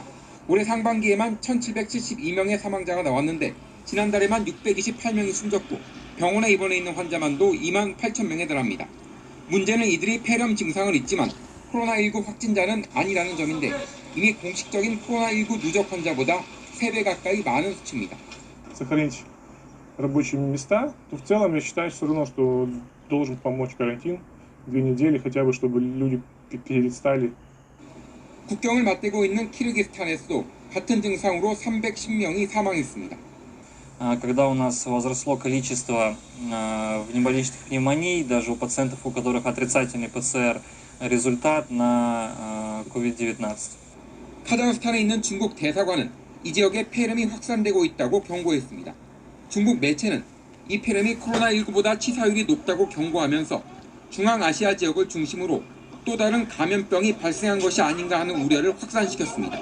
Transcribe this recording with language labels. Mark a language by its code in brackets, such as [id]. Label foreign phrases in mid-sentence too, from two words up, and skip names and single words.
[ko] 올해 상반기에만 1,772명의 사망자가 나왔는데 지난달에만 628명이 숨졌고 병원에 입원해 있는 환자만도 2만 8천 명에 달합니다. 문제는 이들이 폐렴 증상을 잊지만 코로나19 확진자는 아니라는 점인데 이미 공식적인 코로나19 누적 환자보다 3배 가까이 많은 수치입니다. [ru] Сохранить рабочие места, то в целом я считаю все равно, что должен помочь карантин 2 недели, хотя бы чтобы люди перестали. [ko] 국경을 맞대고 있는 키르기스탄에서도 같은 증상으로 310명이 사망했습니다. [ru] Когда у нас возросло количество внеболничных пневмоний, даже у пациентов, у которых отрицательный ПЦР результат на COVID-19. [ko] 카자흐스탄에 있는 중국 대사관은 이 지역에 폐렴이 확산되고 있다고 경고했습니다. 중국 매체는 이 폐렴이 코로나19보다 치사율이 높다고 경고하면서 중앙아시아 지역을 중심으로 또 다른 감염병이 발생한 것이 아닌가 하는 우려를 확산시켰습니다.